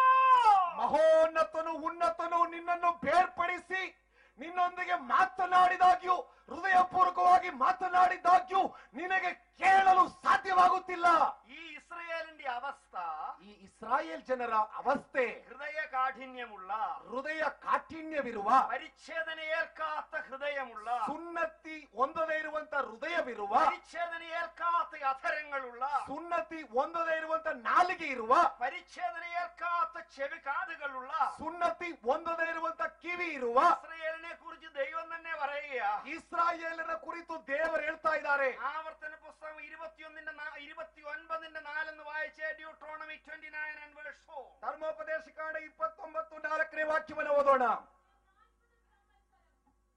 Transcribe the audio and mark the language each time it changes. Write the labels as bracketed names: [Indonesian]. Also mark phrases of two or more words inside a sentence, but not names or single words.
[Kannada] ಮಹೋನ್ನತನು ಉನ್ನತನು ನಿನ್ನನ್ನು ಬೇರ್ಪಡಿಸಿ ನಿನ್ನೊಂದಿಗೆ ಮಾತನಾಡಿದಾಗ್ಯೂ, ಹೃದಯಪೂರ್ವಕವಾಗಿ ಮಾತನಾಡಿದಾಗ್ಯೂ ನಿನಗೆ ಕೇಳಲು ಸಾಧ್ಯವಾಗುತ್ತಿಲ್ಲ. [Malayalam] ഈ ഇസ്രായേലിന്റെ അവസ്ഥ, [Kannada] ಈ ಇಸ್ರಾಯೇಲ್ ಜನರ ಅವಸ್ಥೆ, [Malayalam] ഹൃദയ കാഠിന്യമുള്ള, [Kannada] ಹೃದಯ ಕಾಠಿಣ್ಯವಿರುವ, [Malayalam] പരിച്ഛേദനയേൽക്കാത്ത ഹൃദയമുള്ള, [Kannada] ಸುನ್ನತಿ ಹೊಂದದೇ ಇರುವಂತ ಹೃದಯವಿರುವ, [Malayalam] പരിച്ഛേദനയേൽക്കാത്ത അധരങ്ങളുള്ള, [Kannada] ಸುನ್ನತಿ ಹೊಂದದೇ ಇರುವಂತ ನಾಲಿಗೆ ಇರುವ, [Malayalam] പരിച്ഛേദനയേൽക്കാത്ത ചെവി കാതുകളുള്ള, [Kannada] ಸುನ್ನತಿ ಹೊಂದದೇ ಇರುವಂತ ಕಿವಿ ಇರುವ [Malayalam] ഇസ്രായേലിനെ കുറിച്ച് ദൈവം തന്നെ പറയുക. [Kannada] ಇಸ್ರಾಯೇಲರ ಕುರಿತು ದೇವರು ಹೇಳ್ತಾ ಇದ್ದಾರೆ. [Malayalam] ആവർത്തന പുസ്തകം 29:4 വായിച്ചേ. [English] ഡ്യൂട്രോണമി 29 and verse 4. [Kannada] ಧರ್ಮೋಪದೇಶ ಕಾಂಡ 29:4 ವಾಕ್ಯವನ್ನು ಓದೋಣ.